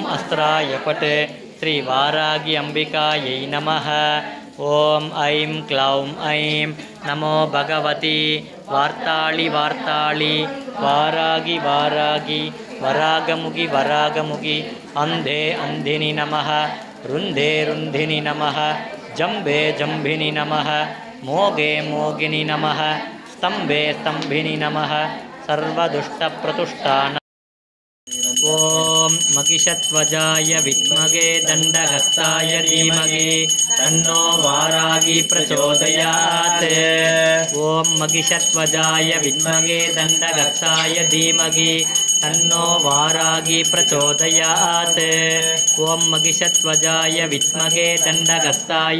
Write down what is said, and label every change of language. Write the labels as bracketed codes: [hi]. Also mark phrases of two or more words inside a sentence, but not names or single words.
[sa] अस्त्राय फट् श्री वाराही अम्बिकायै नमः ॐ ऐं ग्लौं ऐं नमो भगवति वार्ताली वार्ताली वाराही वाराही वराहमुखी वराहमुखी अन्धे अन्धिनि नमः रुन्धे रुन्धिनि नमः जम्भे जम्भिनि नमः मोहे मोहिनि नमः स्तंभे स्तंभिनी नमः सर्वदुष्टप्रतुष्टान ओम महिषध्वजाय विद्महे दण्डहस्ताय धीमहि तन्नो वारागी प्रचोदयात् ओम महिषध्वजाय विद्महे दण्डहस्ताय धीमहि तन्नो वारागी प्रचोदयात् ओम महिषध्वजाय विद्महे दण्डहस्ताय